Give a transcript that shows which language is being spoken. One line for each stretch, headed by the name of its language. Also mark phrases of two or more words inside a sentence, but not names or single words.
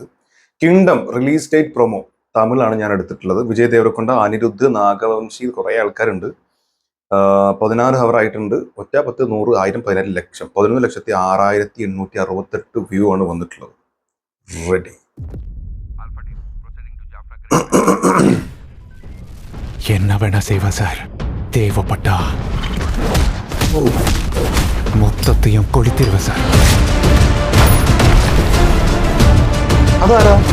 Malayalam: കിങ്ഡം
English: release date promo
Malayalam: തമിഴാണ് ഞാൻ എടുത്തിട്ടുള്ളത്. വിജയ് ദേവരകൊണ്ട, അനിരുദ്ധ്, നാഗവംശി, കുറെ ആൾക്കാരുണ്ട്. 16 ഹവർ ആയിട്ടുണ്ട്. 1, 10, 100, 1000, 17 ലക്ഷം, 11,06,868 വ്യൂ ആണ് വന്നിട്ടുള്ളത്. റെഡി.
Tamil: என்ன வேணா செய்வேன் சார். தேவைப்பட்டா மொத்தத்தையும் கொளுத்திடுவேன் சார்.
Malayalam: അതാരാ?